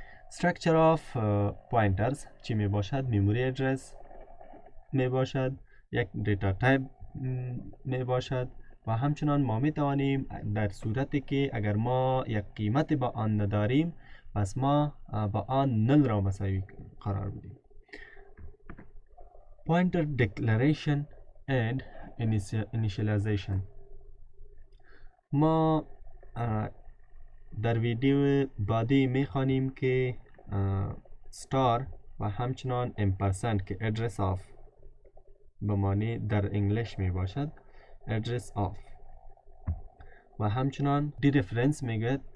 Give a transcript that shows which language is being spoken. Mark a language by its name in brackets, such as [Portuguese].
[English] Structure of pointers [Persian] چی می باشد؟ memory address می باشد، یک دیتا تایپ می باشد و همچنان ما می توانیم در صورتی که اگر ما یک قیمت با آن نداریم پس ما با آن نل را مساوی قرار بدیم. [English] Pointer declaration and initialization. [Persian] ما در ویدیو بعدی می خوانیم که star و همچنان ampersand که address of به معنی در انگلیش می باشد address of و همچنان دیرفرنس میگوید